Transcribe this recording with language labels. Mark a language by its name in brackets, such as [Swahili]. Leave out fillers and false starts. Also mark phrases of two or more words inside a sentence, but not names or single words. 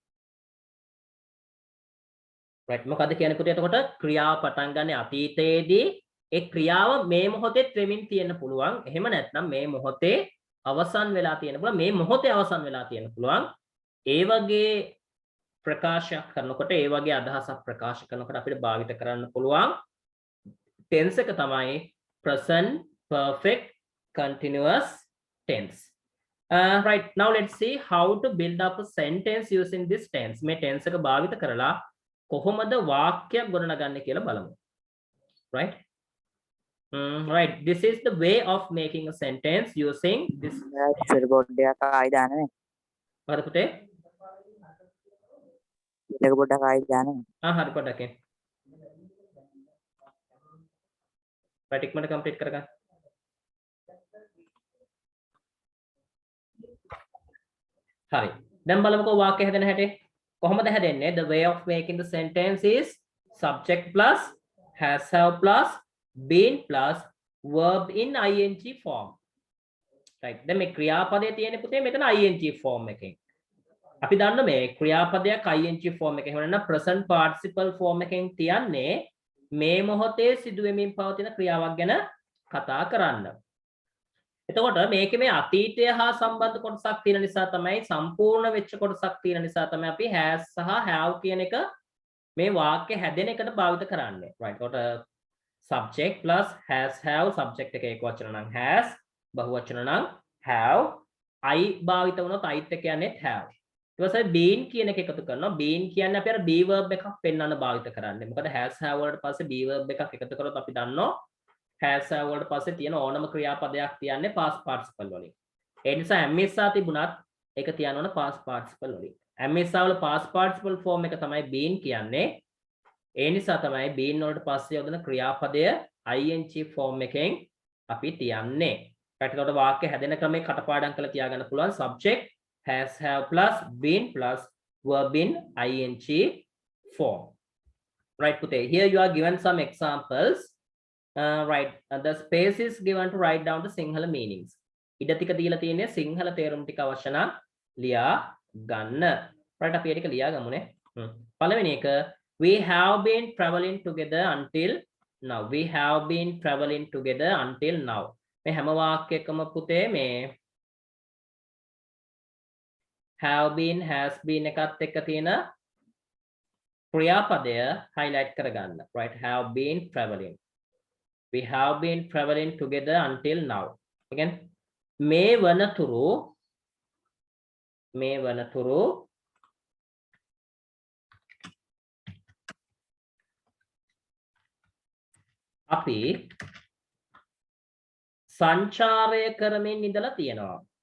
[Sinhala] right මොකද කියන්නේ පුතේ එතකොට ක්‍රියාව පටන් ගන්න අතීතයේදී ඒ ක්‍රියාව මේ මොහොතේ වෙමින් තියෙන්න පුළුවන්. එහෙම නැත්නම් මේ මොහොතේ අවසන් වෙලා තියෙන්න පුළුවන්. මේ මොහොතේ අවසන් වෙලා තියෙන්න පුළුවන්. ඒ වගේ ප්‍රකාශයක් කරනකොට ඒ වගේ අදහසක් ප්‍රකාශ කරනකොට අපිට භාවිත කරන්න පුළුවන් tense එක තමයි [English] present perfect continuous tense. Right now let's see how to build up a sentence using this tense. [Sinhala] මේ tense එක භාවිත කරලා කොහොමද වාක්‍යයක් ගොඩනගන්නේ කියලා බලමු. [English] Right? Right. This is the way of making a sentence using this. [Sinhala] board එකක් ආයි දාන්නේ. හරි පුතේ. එක පොඩ්ඩක් ආයෙ දාන්න. හරි පොඩ්ඩක් එන්න. පැටික්මට කම්ප්ලීට් කරගන්න. හරි. දැන් බලමුකෝ වාක්‍ය හැදෙන හැටි. කොහොමද හැදෙන්නේ? [English] The way of making the sentence is subject plus has have plus been plus verb in ing form. right. [Sinhala] දැන් මේ ක්‍රියාපදයේ තියෙන පුතේ මෙතන [English] ing form [Sinhala] එකෙන්. අපි දන්න මේ ක්‍රියාපදයක් [English] ing form [Sinhala] එකේ. එහෙම නැත්නම් [English] present participle form [Sinhala] එකෙන් තියන්නේ මේ මොහොතේ සිදුවෙමින් පවතින ක්‍රියාවක් ගැන කතා කරන්න. එතකොට මේකේ මේ අතීතය හා සම්බන්ධ කොටසක් තියෙන නිසා තමයි සම්පූර්ණ වෙච්ච කොටසක් තියෙන නිසා තමයි අපි has සහ have කියන එක මේ වාක්‍ය හැදෙන එකට භාවිත කරන්නේ. right. එතකොට [English] subject plus has have subject [Sinhala] එක එක වචන නම් has බහුවචන නම් [English] have I [Sinhala] භාවිත වුණොත් I'ත් එක කියන්නේ have. ඊට පස්සේ been කියන එක එකතු කරනවා. been කියන්නේ අපි අර [English] be verb [Sinhala] එකක් පෙන්වන්න භාවිත කරන්නේ. මොකද [English] has have [Sinhala] වලට පස්සේ [English] be verb [Sinhala] එකක් එකතු කරොත් අපි දන්නවා [English] has have [Sinhala] වලට පස්සේ තියෙන ඕනම ක්‍රියාපදයක් තියන්නේ [English] past participle [Sinhala] වලින්. ඒ නිසා [English] am is [Sinhala] තිබුණත් ඒක තියන්න ඕන [English] past participle [Sinhala] වලින්. [English] am is [Sinhala] වල [English] past participle form [Sinhala] එක තමයි been කියන්නේ. ඒ නිසා තමයි been වලට පස්සේ යොදන ක්‍රියාපදය [English] ing form [Sinhala] එකෙන් අපි තියන්නේ. right. එතකොට වාක්‍ය හැදෙන ක්‍රමේ කටපාඩම් කරලා තියාගන්න පුළුවන්. [English] subject has have plus been plus verb in ing form. [Sinhala] right පුතේ. [English] Here you are given some examples. right. The space is given to write down the Sinhala meanings. [Sinhala] ඉඩ ටික දීලා තියෙන්නේ සිංහල තේරුම් ටික අවශ්‍ය නම් ලියා ගන්න. right. අපි ඒ ටික ලියා ගමුනේ. පළවෙනි එක [English] we have been traveling together until now. We have been traveling together until now. [Sinhala] මේ හැම වාක්‍යයකම පුතේ මේ [English] have been has been [Sinhala] එකත් එක්ක තියෙන ක්‍රියාපදය highlight කරගන්න. [English] right. have been traveling. We have been traveling together until now. Again, [Sinhala] මේ වනතුරු අපි සංචාරය කරමින් ඉඳලා තියෙනවා.